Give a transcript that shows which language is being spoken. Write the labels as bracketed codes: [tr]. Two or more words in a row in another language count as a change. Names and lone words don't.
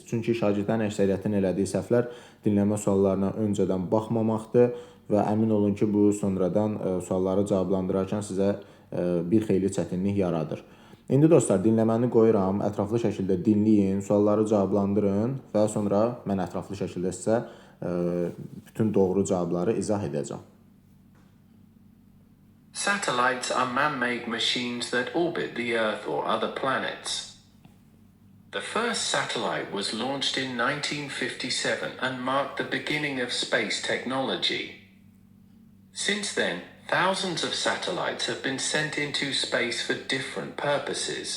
[az] Çünki şagirdlərin əksəriyyətinin elədiyi səhvlər dinləmə suallarına öncədən baxmamaqdır və əmin olun ki, bu sonradan sualları cavablandırarkən sizə bir xeyli çətinlik yaradır. İndi dostlar, dinləməni qoyuram, ətraflı şəkildə dinləyin, sualları cavablandırın və sonra mən ətraflı şəkildə sizə bütün doğru cavabları izah edəcəm. [en] Satellites are man-made machines that orbit the Earth or other planets. The first satellite was launched in 1957 and marked the beginning of space technology. Since then, thousands of satellites have been sent into space for different purposes.